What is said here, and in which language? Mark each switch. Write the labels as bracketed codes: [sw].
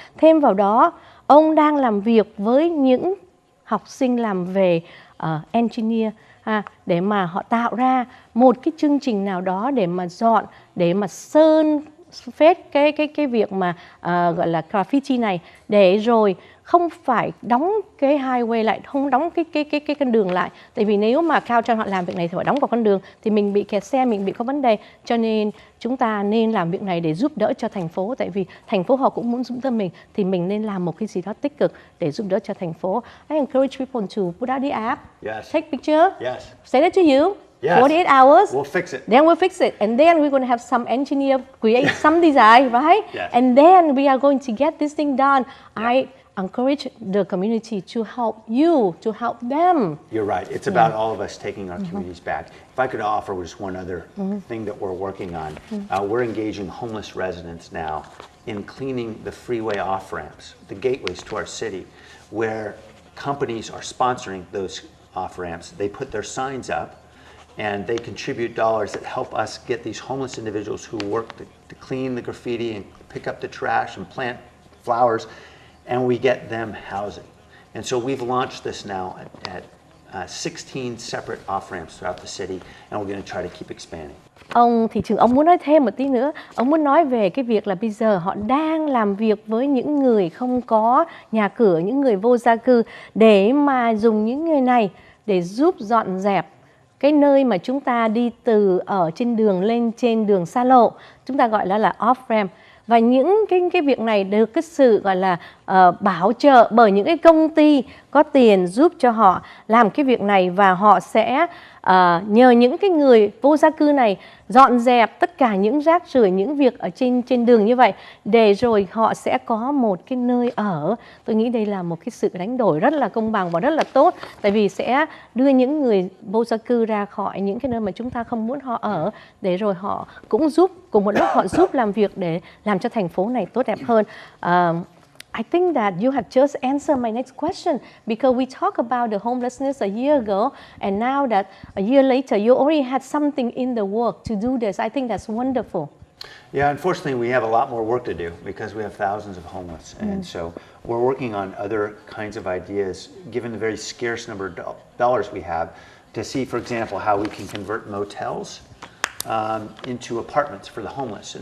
[vi] Thêm vào đó, ông đang làm việc với những học sinh làm về engineer để mà họ tạo ra một cái chương trình nào đó để mà dọn, để mà sơn phết cái việc mà gọi là graffiti này, để rồi không phải đóng cái highway lại, không đóng cái con đường lại. Tại vì nếu mà Caltrans họ làm việc này thì phải đóng vào con đường thì mình bị kẹt xe, mình bị có vấn đề. Cho nên chúng ta nên làm việc này để giúp đỡ cho thành phố, tại vì thành phố họ cũng muốn giúp đỡ mình, thì mình nên làm một cái gì đó tích cực để giúp đỡ cho thành phố. [en] I encourage people to put out the app, take picture, send it to you. 48 hours. We'll fix it. Then we'll fix it. And then we're going to have some engineer create some design, right? And then we are going to get this thing done. I encourage the community to help you, to help them. You're right. It's about all of us taking our communities back. If I could offer just one other thing that we're working on, we're engaging homeless residents now in cleaning the freeway off-ramps, the gateways to our city, where companies are sponsoring those off-ramps. They put their signs up, and they contribute dollars that help us get these homeless individuals who work to clean the graffiti and pick up the trash and plant flowers, and we get them housing. And so we've launched this now at 16 separate off-ramps throughout the city, and we're going to try to keep expanding. [vi] Ông thị trưởng, ông muốn nói thêm một tí nữa. Ông muốn nói về cái việc là bây giờ họ đang làm việc với những người không có nhà cửa, những người vô gia cư, để mà dùng những người này để giúp dọn dẹp cái nơi mà chúng ta đi từ ở trên đường lên trên đường xa lộ, chúng ta gọi là off-ramp. Và những cái việc này được cái sự gọi là bảo trợ bởi những cái công ty có tiền giúp cho họ làm cái việc này, và họ sẽ nhờ những cái người vô gia cư này dọn dẹp tất cả những rác rưởi, những việc ở trên đường như vậy, để rồi họ sẽ có một cái nơi ở. Tôi nghĩ đây là một cái sự đánh đổi rất là công bằng và rất là tốt, tại vì sẽ đưa những người vô gia cư ra khỏi những cái nơi mà chúng ta không muốn họ ở, để rồi họ cũng giúp, cùng một lúc họ giúp làm việc để làm cho thành phố này tốt đẹp hơn. [en] I think that you have just answered my next question, because we talked about the homelessness a year ago, and now that a year later you already had something in the work to do this. I think that's wonderful. Yeah, unfortunately we have a lot more work to do because we have thousands of homeless, and so we're working on other kinds of ideas, given the very scarce number of dollars we have, to see, for example, how we can convert motels into apartments for the homeless.